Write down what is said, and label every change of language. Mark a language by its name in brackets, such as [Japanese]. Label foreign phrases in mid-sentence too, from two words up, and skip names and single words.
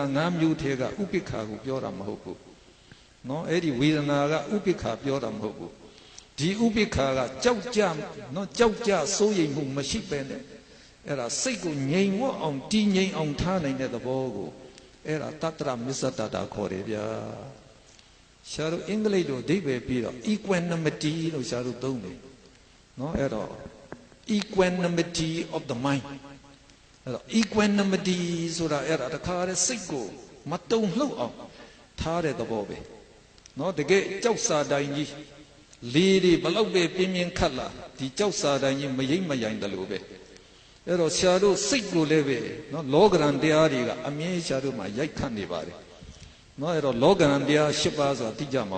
[Burmese] ၅မျိုးထဲကဥပိ္ပခာကိုပြောတာမဟုတ်ဘူးနော်အဲ့ဒီဝေဒနာကဥပိ္ပခာပြောတာမဟုတ်ဘူးဒီဥပိ္ပခာကကြောက်ကြနော်ကြောက်ကြစိုးရိမ်မှုမရှိပဲနဲ့အဲ့ဒါစိတ်ကိုငြိမ်ဝတ်အောင်တည်ငြိမ်အောင်ထားနိုင်တဲ့သဘောကိုအဲ့ဒါတတ္တရမစ္ဆတတ္တာခေါ်တယ်ဗျာရှားတို့အင်္ဂလိပ်လိုအဓိပ္ပာယ်ပြီးတော့ equanimity လို့ရှားတို့သုံးတယ်နော်အဲ့တော့ [English] equanimity of the mind [Burmese] အဲ့တော့ equanimity ဆိုတာအဲ့ဒါတခါတည်းစိတ်ကိုမတုံ့လှုပ်အောင်ထားတဲ့သဘောပဲနော်တကယ်ကြောက်စာတိုင်းကြီးလေတွေဘလောက်ပဲပြင်းပြင်းခတ်လာဒီကြောက်စာတိုင်းကြီးမရိမ့်မရိုင်တယ်လို့ပဲအဲ့တော့ဆရာတို့စိတ်ကိုလည်းပဲနော်လောကရန်တရားတွေကအမြဲဆရာတို့မှာရိုက်ခတ်နေပါတယ်နော်အဲ့တော့လောကရန်တရား၈ပါးဆိုတာသိကြမှာ